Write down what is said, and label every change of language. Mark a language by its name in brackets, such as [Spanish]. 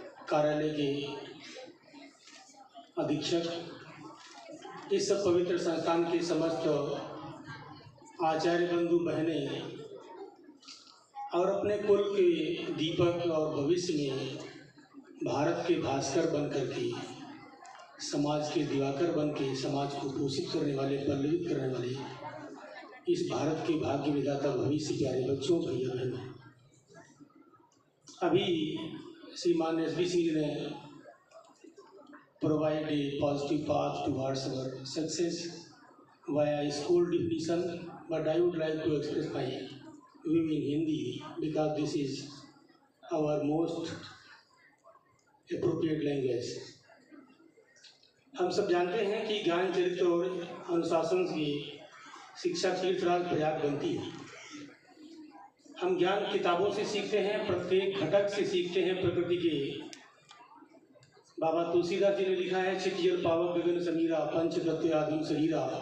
[Hindi] कार्यालय के अधीक्षक, इस पवित्र संस्थान के समस्त आचार्य बंधु बहनें और अपने कुल के दीपक और भविष्य में भारत के भास्कर बनकर के, समाज के दिवाकर बन के समाज को पोषित करने वाले, पल्लवित करने वाले इस भारत के भाग्य विधाता भविष्य प्यारे बच्चों, भैया बहनों, अभी श्रीमान एस.बी. सिंह ने [English] provide a positive path towards our success via school definition, but I would like to express my view in Hindi because this is our most appropriate language. [Hindi] हम सब जानते हैं कि ज्ञान, चरित्र और अनुशासन की शिक्षा तीर्थराज प्रयाग बनती है। हम ज्ञान किताबों से सीखते हैं, प्रत्येक घटक से सीखते हैं प्रकृति के। बाबा तुलसीदास जी ने लिखा है, छिटजल पावक गगन समीरा पंच तत्व आदिम शरीरा।